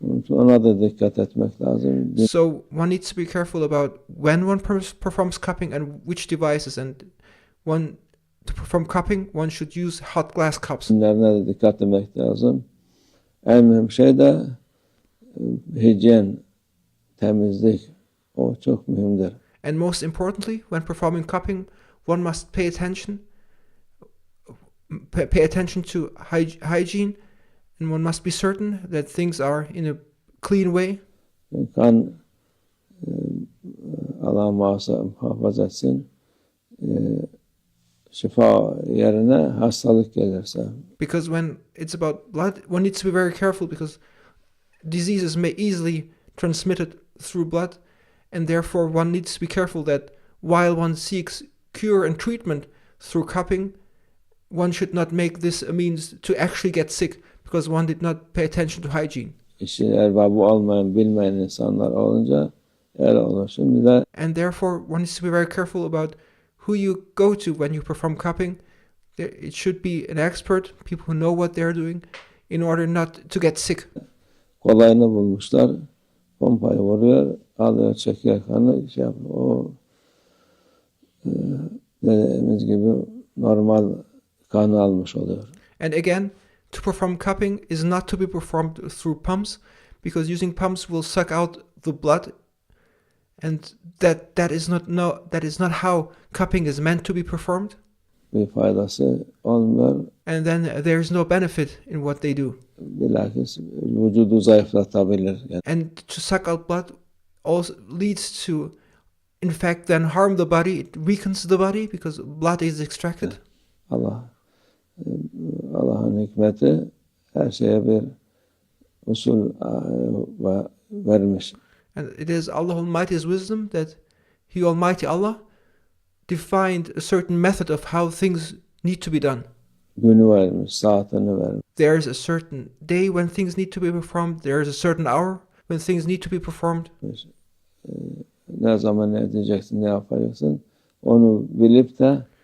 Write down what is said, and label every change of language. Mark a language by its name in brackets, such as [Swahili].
[Turkish] Ona da dikkat etmek lazım. [English] So one needs to be careful about when one performs cupping and which devices, and to perform cupping, one should use hot glass cups. [Turkish] Bunlarına da dikkat etmek lazım. En mühim şey de hijyen, temizlik. O çok mühimdir. [English] And most importantly, when performing cupping, one must pay attention to hygiene, and one must be certain that things are in a clean way. [Turkish] Kan Allah muhafaza etsin. Şifa yerine hastalık gelirse. [English] Because when it's about blood, one needs to be very careful, because diseases may easily transmitted through blood, and therefore one needs to be careful that while one seeks cure and treatment through cupping, one should not make this a means to actually get sick because one did not pay attention to hygiene. [Turkish] İşin erbabı olmayan, bilmeyen insanlar olunca öyle olur. Şimdi de [English] And therefore, one needs to be very careful about who you go to when you perform cupping. It should be an expert, people who know what they're doing, in order not to get sick. [Turkish] kolayını bulmuşlar. Pompayı vuruyor, alıyor, çekiyor kanı, şey yapıyor. O dediğimiz gibi normal kanı almış oluyor. [English] And again, to perform cupping is not to be performed through pumps, because using pumps will suck out the blood, and that is not how cupping is meant to be performed. [Turkish] Bir faydası olmuyor. [English] And then there's no benefit in what they do. [Turkish] Bilakis vücudu zayıflatabilir. Yani [English] And to suck out blood also leads to, in fact, then harm the body. It weakens the body because blood is extracted. [Turkish] Allah'ın hikmeti her şeye bir usul vermiş. [English] And it is Allah Almighty's wisdom that He Almighty Allah defined a certain method of how things need to be done. [Turkish] Günü vermiş, saatini vermiş. [English] There is a certain day when things need to be performed. There is a certain hour when things need to be performed. [Turkish] Ne zaman ne edeceksin, ne yapacaksın onu bilip de